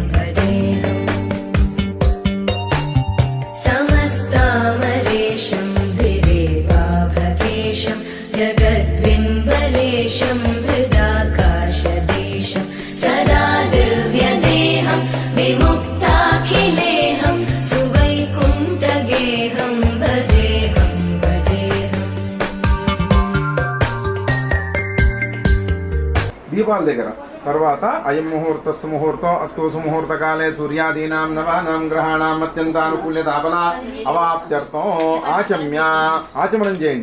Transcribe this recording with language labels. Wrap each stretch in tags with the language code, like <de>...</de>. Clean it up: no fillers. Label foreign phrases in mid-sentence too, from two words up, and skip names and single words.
<sa>समस्तामरेशं धिरेवाभकेशं जगद्विम्बलेशं हृदाकाशदेशं सदा दिव्यदेहं विमुक्ताखिलेहं सुवैकुण्ठगेहं भजेऽहं</sa> <te>దీపాల దగ్గర తర్వాత</te> <sa>అయం ముహూర్తస్సు ముహూర్తం అస్తు సుముహూర్తకాలే సూర్యాదీనాం నవానాం గ్రహాణాం అత్యంతానుకూల్యతాపన అవాప్త్యర్థం</sa> <te>ఆచమనం చేయండి.</te>